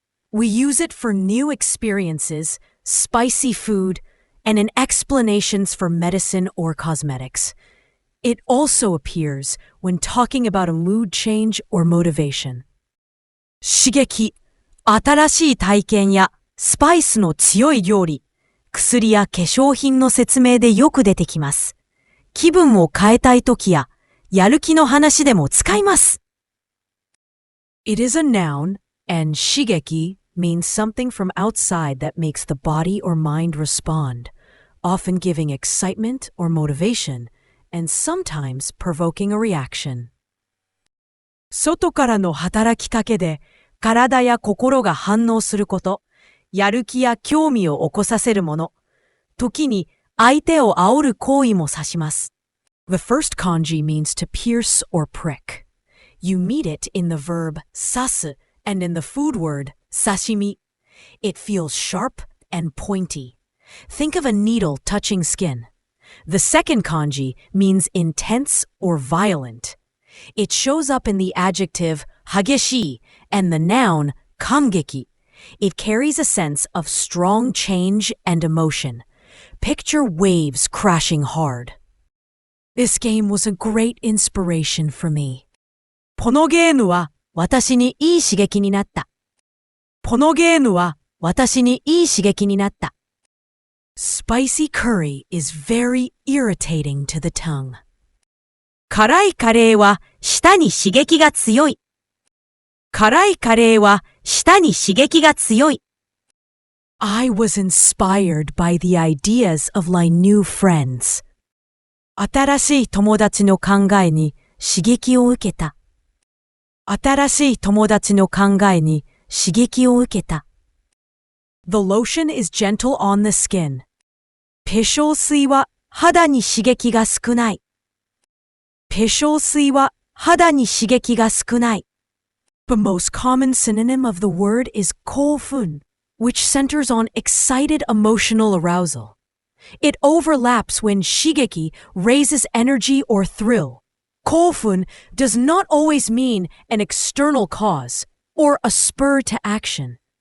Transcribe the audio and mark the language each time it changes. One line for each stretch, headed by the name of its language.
English: We use it for new experiences, spicy food, and in explanations for medicine or cosmetics. It also appears when talking about a mood change or motivation.
Japanese: 刺激、新しい体験やスパイスの強い料理、薬や化粧品の説明でよく出てきます。気分を変えたいときや、やる気の話でも使います。
English: It is a noun, and shigeki means something from outside that makes the body or mind respond, often giving excitement or motivation, and sometimes provoking a reaction.
Japanese: 外からの働きかけで体や心が反応すること、やる気や興味を起こさせるもの、時に相手を煽る行為も指します。
English: The first kanji means to pierce or prick. You meet it in the verb sasu and in the food word sashimi. It feels sharp and pointy. Think of a needle touching skin. The second kanji means intense or violent. It shows up in the adjective hageshi and the noun kamgeki. It carries a sense of strong change and emotion. Picture waves crashing hard. This game was a great inspiration for me.
Japanese: このゲームは私にいい刺激になった。このゲームは私にいい刺激になった。
English: Spicy curry is very irritating to the tongue.
Japanese: 辛いカレーは舌に刺激が強い。辛いカレーは舌に刺激が強い。
English: I was inspired by the ideas of my new friends.
Japanese: 新しい友達の考えに刺激を受けた。新しい友達の考えに刺激を受けた。
English: The lotion is gentle on the skin.
Japanese: 化粧水は肌に刺激が少ない。化粧水は肌に刺激が少ない。
English: The most common synonym of the word is koufun, which centers on excited emotional arousal. It overlaps when shigeki raises energy or thrill. Koufun does not always mean an external cause or a spur to action.